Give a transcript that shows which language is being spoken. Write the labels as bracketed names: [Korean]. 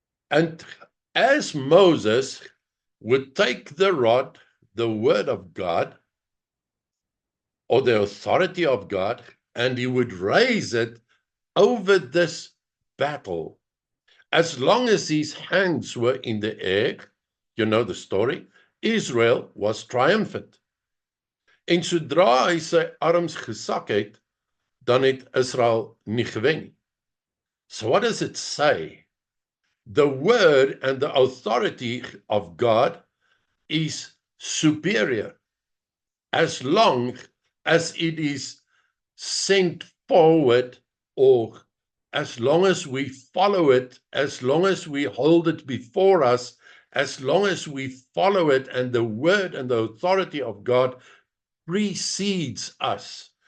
[English] And as Moses would take the rod, the word of God, or the authority of God, and he would raise it over this battle, as long as his hands were in the air, you know the story, Israel was triumphant. [Afrikaans] En sodra hy sy arms gesak het, dan het Israel nie gewen nie. [English] So what does it say? The word and the authority of God is superior as long as it is sent forward, or as long as we follow it, as long as we hold it before us, as long as we follow it, and the word and the authority of God precedes us.